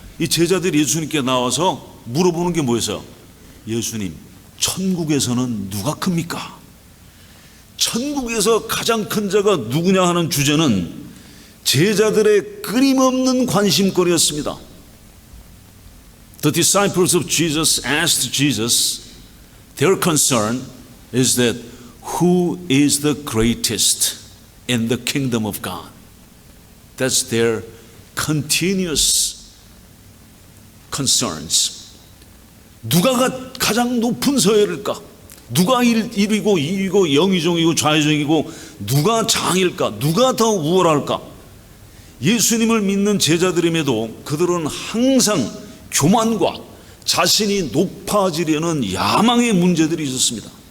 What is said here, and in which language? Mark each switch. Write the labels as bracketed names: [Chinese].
[Korean] 이 제자들이 예수님께 나와서 물어보는 게 뭐였어요? 예수님, 천국에서는 누가 큽니까? 천국에서 가장 큰 자가 누구냐 하는 주제는 제자들의 끊임없는 관심거리였습니다. [English] The disciples of Jesus asked Jesus, their concern is that who is the greatest in the kingdom of God? That's their continuous concerns. [Korean] 누가 가장 높은 서열일까? 누가 1위고 2위고 영의종이고 좌의종이고 누가 장일까? 누가 더 우월할까? 예수님을 믿는 제자들임에도 그들은 항상 교만과 자신이 높아지려는 야망의 문제들이 있었습니다.